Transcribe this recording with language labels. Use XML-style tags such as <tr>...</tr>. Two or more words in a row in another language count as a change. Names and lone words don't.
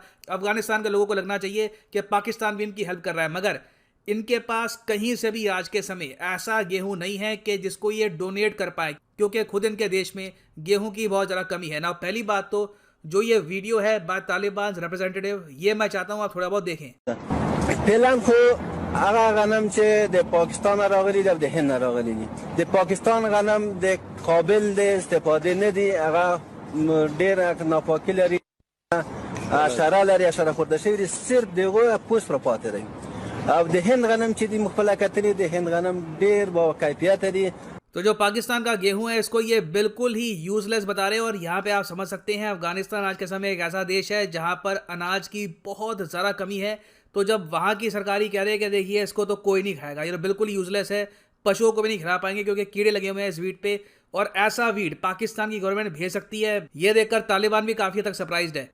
<hi>अफगानिस्तान के लोगों को लगना चाहिए कि पाकिस्तान भी इनकी हेल्प कर रहा है। मगर इनके पास कहीं से भी आज के समय ऐसा गेहूं नहीं है कि जिसको ये डोनेट कर पाए, क्योंकि खुद इनके देश में गेहूं की बहुत ज़्यादा कमी है ना। पहली बात तो जो ये वीडियो है बात तालिबान रिप्रेजेंटेटिव, ये मैं चाहता हूँ आप थोड़ा बहुत देखें।</hi> <ps>فعلا خو هغه غنم چې د پاکستان راغلي د هند راغلي دي، د پاکستان غنم د قابل د استفاده نه دي، هغه ډیر ناپاکي لري، حشره لري، حشره خورده شوی دي، صرف دغه پوست را پاتې دی. او د هند غنم چې دی مخفله کتنې د هند غنم ډیر با کیفیت دي.</ps> <hi>तो जो पाकिस्तान का गेहूं है, इसको ये बिल्कुल ही यूजलेस बता रहे हैं। और यहाँ पे आप समझ सकते हैं अफगानिस्तान आज के समय एक ऐसा देश है जहाँ पर अनाज की बहुत ज़्यादा कमी है। तो जब वहाँ की सरकारी कह रहे हैं कि देखिए इसको तो कोई नहीं खाएगा, ये तो बिल्कुल यूजलेस है, पशुओं को भी नहीं खिला पाएंगे क्योंकि कीड़े लगे हुए हैं इस वीट पे, और ऐसा वीट पाकिस्तान की गवर्नमेंट भेज सकती है, ये देखकर तालिबान भी काफ़ी हद तक सरप्राइज्ड है।</hi>